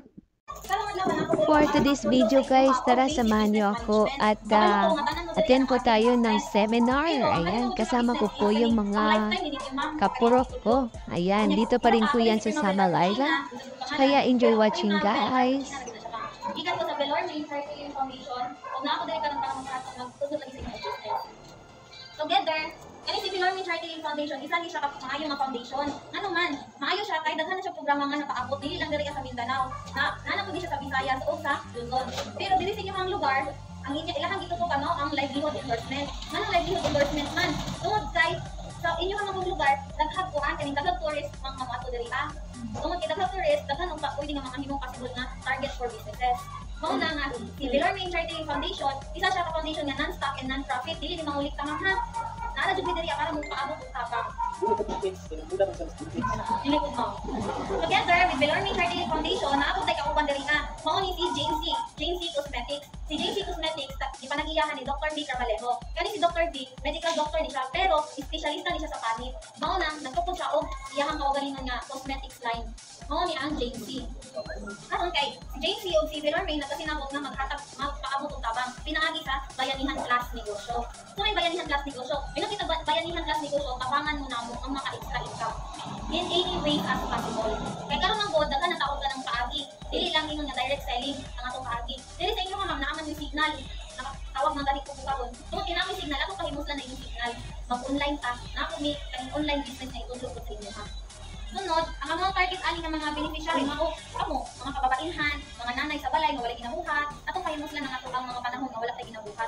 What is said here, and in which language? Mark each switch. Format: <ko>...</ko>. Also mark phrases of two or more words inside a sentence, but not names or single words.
<en>For today's video guys,</en> <tl>tara samahan niyo ako at attend po tayo ng seminar. Ayan, kasama ko po yung mga kapurok ko. Ayan, dito pa rin po yan sa Samal Island. Kaya</tl> <en>enjoy watching guys!</en> <ceb>Ikan ko sa Bellarmine Charity Foundation, kung na ako dahil ka ng magtutulog lagi sa inyo. Together, kani si Bellarmine Charity Foundation, isa ni siya maayo nga foundation. Ano man, maayo siya kay daghan na siya programa nga nakaabot dili lang diri sa Mindanao. Na po di siya sa Visayas o sa Luzon. Pero diri sa inyong lugar, ang ilahang gitutok ano ang livelihood endorsement. Anong</ceb> <en>livelihood endorsement</en> <ceb>man? Tungod kay sa inyong mga lugar, daghang kuan kaning daghang tourist mga ato diri tungod kay daghang tourist, daghan ang pwede nga mga himong possible nga</ceb> <en>target for businesses.</en> <ceb>Mao na nga si Bellarmine Charity Foundation, isa siya ka foundation nga</ceb> <en>non-stock and non-profit,</en> <ceb>dili ni mangulik ta ha. Naara jud diri para mo paabot og tabang. Dili ko mo.</ceb> <en>Together with Bellarmine Charity Foundation,</en> <ceb>naabot tay kauban diri mao ni si JC Cosmetics. Si JC Cosmetics ipanagiyahan ni Dr. B. Carvalho. Kani si Dr. B, medical doctor ni siya, pero espesyalista ni siya sa panit. Mao na nagtukod siya og iyahang kaugalingon nga cosmetics line. Mao ni ang JC. Karon kay si JC og si Bellarmine nagkasinabot nga magpaabot og tabang pinaagi sa bayanihan class negosyo. So may bayanihan class negosyo. Bilang kita bayanihan class negosyo, tabangan mo na mo ang maka-</ceb> <en>extra income in any way as possible.</en> <ceb>Kay karon ang god daghan na taog ka ng paagi. Dili lang ingon nga</ceb> <en>direct selling</en> <ceb>ang atong paagi. Dili sa inyo nga ma'am naaman yung signal. Tawag man gani ko karon. Kung kinami signal ako pahimuslan na yung signal. Mag-online ta, na ako may</ceb> <en>online business</en> <ceb>na itulog ko sa inyo ha. Sunod, ang mga target ani nga mga beneficiary mao kamo, mga kababainhan, mga nanay sa balay nga wala ginabuhat, atong pahimuslan ang ato ang mga panahon nga wala tay ginabuhat.</ceb>